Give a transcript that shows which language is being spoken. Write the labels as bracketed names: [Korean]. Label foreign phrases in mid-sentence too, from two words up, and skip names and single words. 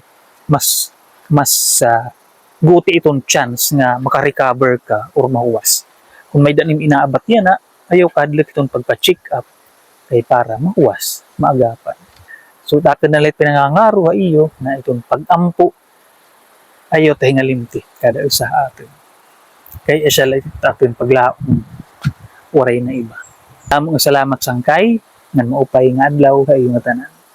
[Waray] Mas guti itong chance nga makarecover ka or mahuwas. Kung may danim inaabat yan na, ayaw kadlok itong pagpa-check up kay para mahuwas, maagapan. So dati na lang pinangangaro iyo na itong pag-ampo ayaw tayo nga limti kada usa atin. Kaya siya lang atin paglaong waray na iba. Among salamat sangkay, nga maupay nga adlaw kayo nga tanan.